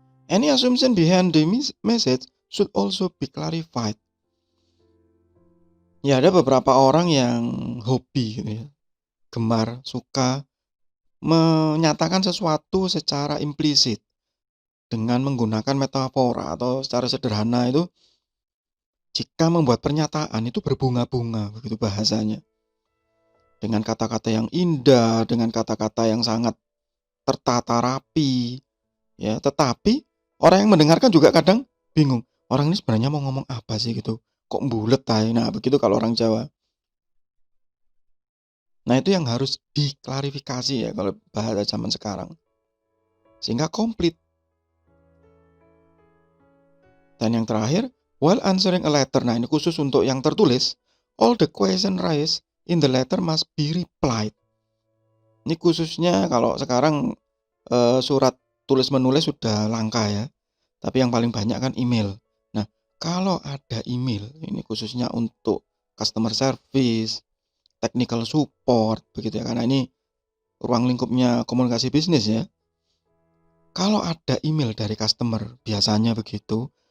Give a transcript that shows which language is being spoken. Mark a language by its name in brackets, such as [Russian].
[English] Any assumption behind the message should also be clarified. [Indonesian] Ya, ada beberapa orang yang hobi gitu ya, gemar, suka menyatakan sesuatu secara implisit dengan menggunakan metafora atau secara sederhana itu jika membuat pernyataan itu berbunga-bunga begitu bahasanya. Dengan kata-kata yang indah, dengan kata-kata yang sangat tertata rapi, ya. Tetapi orang yang mendengarkan juga kadang bingung. Orang ini sebenarnya mau ngomong apa sih gitu? Kok bulet tay? Nah, begitu kalau orang Jawa. Nah, itu yang harus diklarifikasi ya kalau bahasa zaman sekarang. Sehingga komplit. Dan yang terakhir, [English] while answering a letter. [Indonesian] Nah, ini khusus untuk yang tertulis. [English] All the question raised in the letter must be replied. [Indonesian] Ini khususnya kalau sekarang surat tulis menulis sudah langka ya. Tapi yang paling banyak kan email. Nah, kalau ada email, ini khususnya untuk customer service, technical support, begitu ya. Karena ini ruang lingkupnya komunikasi bisnis ya. Kalau ada email dari customer, biasanya begitu.